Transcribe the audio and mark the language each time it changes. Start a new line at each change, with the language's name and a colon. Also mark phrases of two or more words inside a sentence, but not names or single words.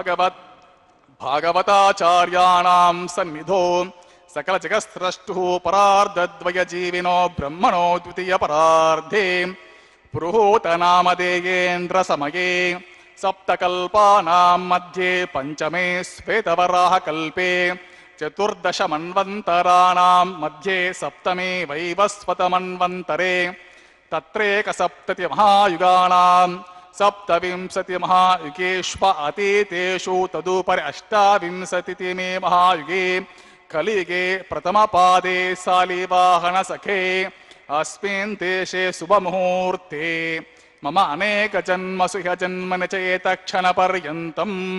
Sanskrit: భాగవతాచార్యాణాం సన్నిధో సకల జగత్స్రష్టుః పరార్ధద్వయ జీవినో బ్రహ్మణో ద్వితీయ పరార్ధే పురుహూతనామధేయేంద్ర సమయే సప్తకల్పానాం మధ్యే పంచమే శ్వేతవరాహ కల్పే చతుర్దశ మన్వంతరాణాం మధ్యే సప్తమే వైవస్వత మన్వంతరే తత్రేక సప్తతి మహాయుగానాం सप्तविंशति महायुगेष्व अतीतेषु तदुपरि अष्टाविंशतितमे महायुगे कलियुगे प्रथमपादे शालिवाहन सखे अस्मिन् देशे शुभमुहूर्ते मम अनेक जन्मसु ह्य जन्मनि च एतत्क्षणपर्यन्तम्